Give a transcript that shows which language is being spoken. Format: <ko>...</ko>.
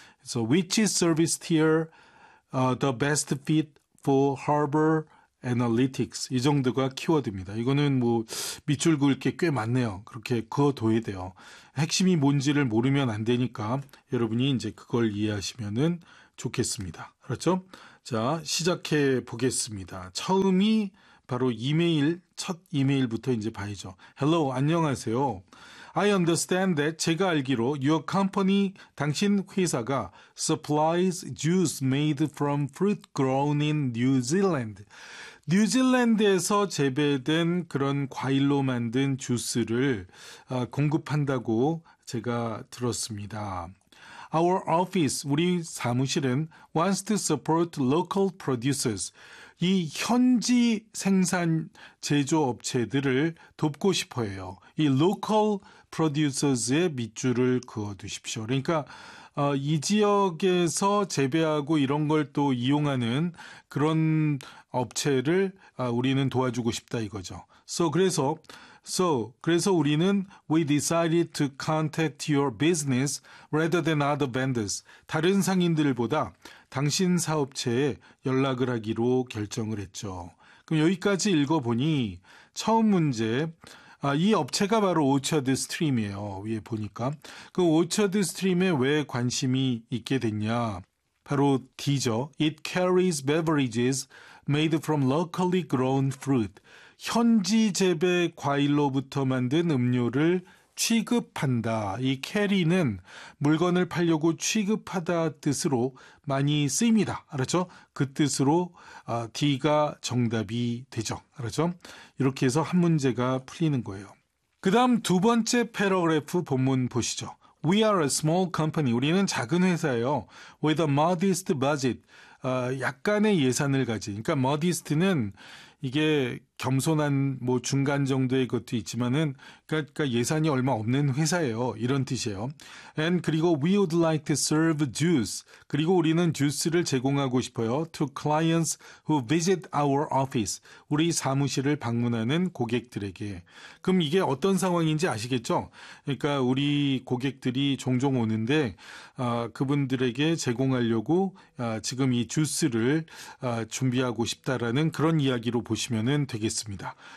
<en>So, which service tier the best fit for Harbor Analytics?</en> <ko>이 정도가 키워드입니다. 이거는 뭐 밑줄 그을 게 꽤 많네요. 그렇게 그어둬야 돼요. 핵심이 뭔지를 모르면 안 되니까 여러분이 이제 그걸 이해하시면 좋겠습니다. 그렇죠? 자, 시작해 보겠습니다. 처음이 바로 이메일, 첫 이메일부터 이제 봐야죠.</ko> <en>Hello,</en> <ko>안녕하세요.</ko> <en>I understand that</en> <ko>제가 알기로</ko> <en>your company,</en> <ko>당신 회사가</ko> <en>supplies juice made from fruit grown in New Zealand.</en> <ko>뉴질랜드에서 재배된 그런 과일로 만든 주스를 공급한다고 제가 들었습니다.</ko> <en>Our office,</en> <ko>우리 사무실은</ko> <en>wants to support local producers.</en> <ko>이 현지 생산 제조업체들을 돕고 싶어요. 이</ko> <en>local producers</en> <ko>의 밑줄을 그어두십시오. 그러니까 이 지역에서 재배하고 이런 걸 또 이용하는 그런 업체를 우리는 도와주고 싶다 이거죠.</ko> <en>So,</en> <ko>그래서 우리는</ko> <en>we decided to contact your business rather than other vendors.</en> <ko>다른 상인들보다 당신 사업체에 연락을 하기로 결정을 했죠. 그럼 여기까지 읽어보니 처음 문제, 이 업체가 바로 오차드 스트림이에요. 위에 보니까. 그 오차드 스트림에 왜 관심이 있게 됐냐. 바로 D죠.</ko> <en>It carries beverages made from locally grown fruit.</en> <ko>현지 재배 과일로부터 만든 음료를 취급한다. 이 carry는 물건을 팔려고 취급하다 뜻으로 많이 쓰입니다. 알았죠? 그 뜻으로 D가 정답이 되죠. 알았죠? 이렇게 해서 한 문제가 풀리는 거예요. 그 다음 두 번째 패러그래프 본문 보시죠.</ko> <en>We are a small company.</en> <ko>우리는 작은 회사예요.</ko> <en>With a modest budget.</en> <ko>약간의 예산을 가진. 그러니까 modest는 이게 겸손한 뭐 중간 정도의 것도 있지만은 그러니까 예산이 얼마 없는 회사예요. 이런 뜻이에요.</ko> <en>And</en> <ko>그리고</ko> <en>we would like to serve juice.</en> <ko>그리고 우리는 주스를 제공하고 싶어요.</ko> <en>To clients who visit our office.</en> <ko>우리 사무실을 방문하는 고객들에게. 그럼 이게 어떤 상황인지 아시겠죠? 그러니까 우리 고객들이 종종 오는데 그분들에게 제공하려고 지금 이 주스를 준비하고 싶다라는 그런 이야기로 보시면은 되겠습니다. 되겠습니다.</ko>